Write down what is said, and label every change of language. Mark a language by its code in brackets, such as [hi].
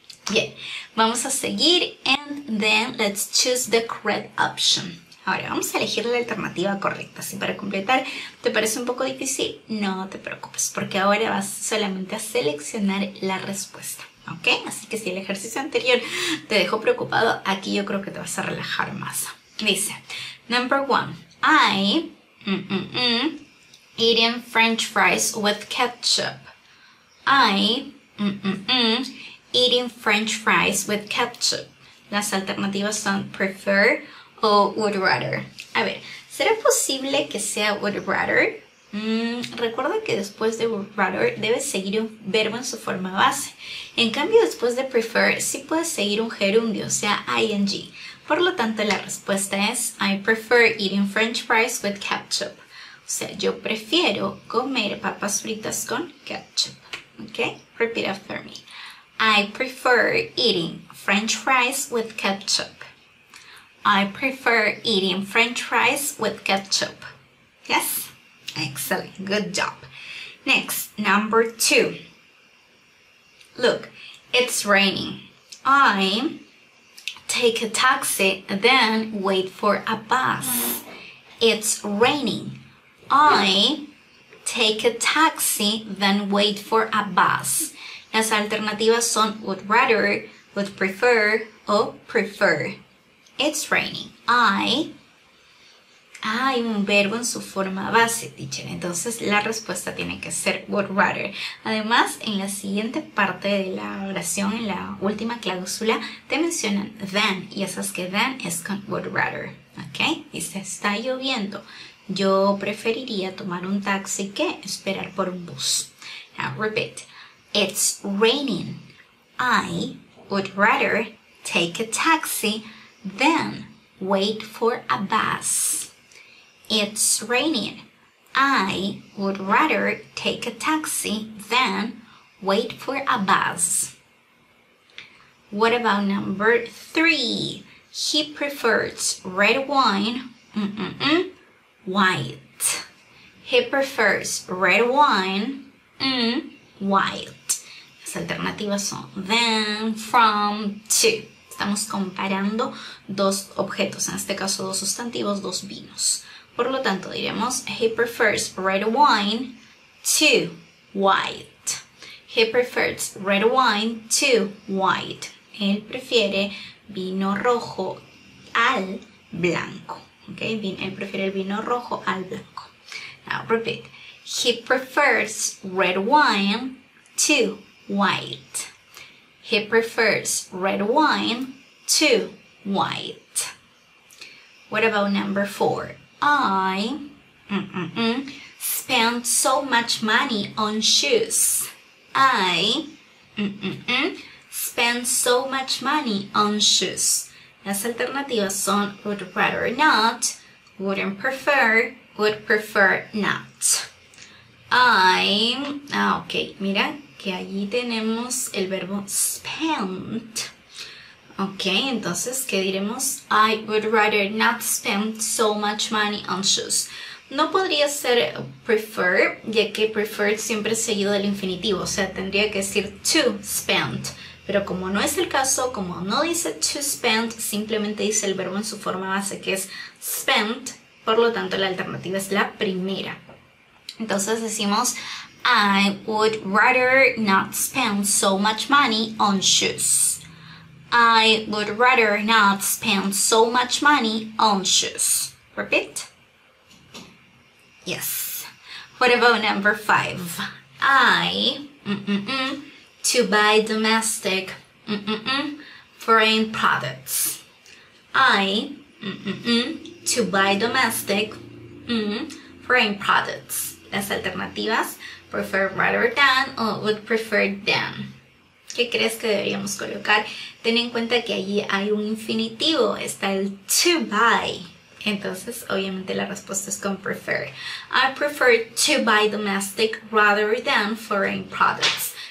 [es] Bien, vamos a seguir [en] and then let's choose the correct option. [es] Ahora vamos a elegir la alternativa correcta. Si para completar te parece un poco difícil, no te preocupes, porque ahora vas solamente a seleccionar la respuesta. ¿Ok? Así que si el ejercicio anterior te dejó preocupado, aquí yo creo que te vas a relajar más. Dice, [en] number 1, I eating French fries with ketchup. I eating French fries with ketchup. [es] Las alternativas son prefer o would rather. A ver, ¿será posible que sea would rather? Recuerda que después de would rather debes seguir un verbo en su forma base. En cambio, después de prefer sí puedes seguir un gerundio, o sea, ing. Por lo tanto, la respuesta es [en] I prefer eating French fries with ketchup. [es] O sea, yo prefiero comer papas fritas con ketchup. ¿Ok? [en] Repeat after me. I prefer eating French fries with ketchup. I prefer eating French fries with ketchup. Yes? Excellent. Good job. Next, number 2. Look, it's raining. I take a taxi, then wait for a bus. It's raining. I take a taxi, then wait for a bus. [es] Las alternativas son would rather, would prefer o prefer. [en] It's raining. I [es] hay un verbo en su forma base, teacher. Entonces la respuesta tiene que ser would rather. Además, en la siguiente parte de la oración, en la última cláusula, te mencionan than. Y esas que than es con would rather. ¿Ok? Dice, está lloviendo. Yo preferiría tomar un taxi que esperar por un bus. [en] Now repeat. It's raining. I would rather take a taxi than wait for a bus. It's raining. I would rather take a taxi than wait for a bus. What about number 3? He prefers red wine, white. He prefers red wine, white. [es] Las alternativas son than, from, to. Estamos comparando dos objetos, en este caso dos sustantivos, dos vinos. Por lo tanto, diremos, [en] he prefers red wine to white. He prefers red wine to white. [es] Él prefiere vino rojo al blanco. Okay? Él prefiere el vino rojo al blanco. [en] Now, repeat. He prefers red wine to white. He prefers red wine to white. What about number 4? I spend so much money on shoes. I spend so much money on shoes. [es] Las alternativas son would rather not, wouldn't prefer, would prefer not. Ok, mira que allí tenemos el verbo spend. Ok, entonces, ¿qué diremos? [en] I would rather not spend so much money on shoes. [es] No podría ser prefer, ya que prefer siempre es seguido del infinitivo, o sea, tendría que decir to spend. Pero como no es el caso, como no dice to spend, simplemente dice el verbo en su forma base, que es spend, por lo tanto la alternativa es la primera. Entonces decimos, [en] I would rather not spend so much money on shoes. I would rather not spend so much money on shoes. Repeat. Yes. What about number 5? I, to buy domestic, foreign products. I, to buy domestic, foreign products. [es] Las alternativas, prefer rather than o would prefer than. ¿Qué crees que deberíamos colocar? Ten en cuenta que allí hay un infinitivo, está el to buy. Entonces, obviamente la respuesta es con prefer. [en] I prefer to buy domestic rather than foreign products.